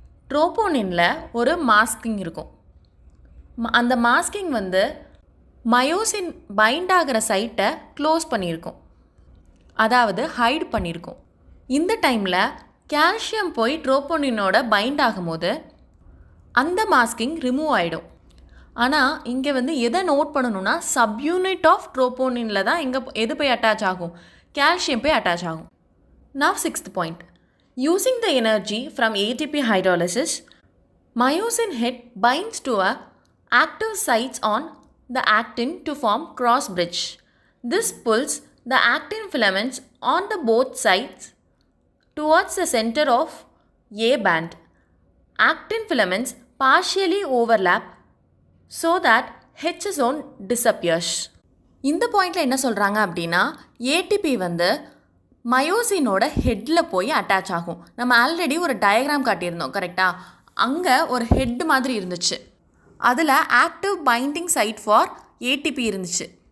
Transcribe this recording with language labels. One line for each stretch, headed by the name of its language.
Tamil: ட்ரோபோனினில் ஒரு மாஸ்கிங் இருக்கும். அந்த மாஸ்கிங் வந்து மயோசின் பைண்ட் ஆகிற சைட்டை க்ளோஸ் பண்ணியிருக்கும், அதாவது ஹைட் பண்ணியிருக்கும். இந்த டைமில் கால்சியம் போய் ட்ரோபோனினோட பைண்ட் ஆகும்போது அந்த மாஸ்கிங் ரிமூவ் ஆகிடும். ஆனால் இங்கே வந்து எதை நோட் பண்ணணும்னா, சப்யூனிட் ஆஃப் ட்ரோபோனினில் தான் எது போய் அட்டாச் ஆகும்? கால்சியம் போய் அட்டாச் ஆகும்.
English: Now, sixth point. Using the energy from ATP hydrolysis, myosin head binds to a active sites on the actin to form cross bridge. This pulls the actin filaments on the both sides towards the center of A band. Actin filaments partially overlap so that H zone disappears.
Tamil: இந்த பாயிண்டில் என்ன சொல்கிறாங்க அப்படின்னா, ATP வந்து மயோசினோட ஹெட்டில் போய் attach ஆகும். நம்ம already ஒரு டயக்ராம் காட்டியிருந்தோம், கரெக்டாக? அங்கே ஒரு ஹெட் மாதிரி இருந்துச்சு, அதில் active binding side for ATP இருந்துச்சு.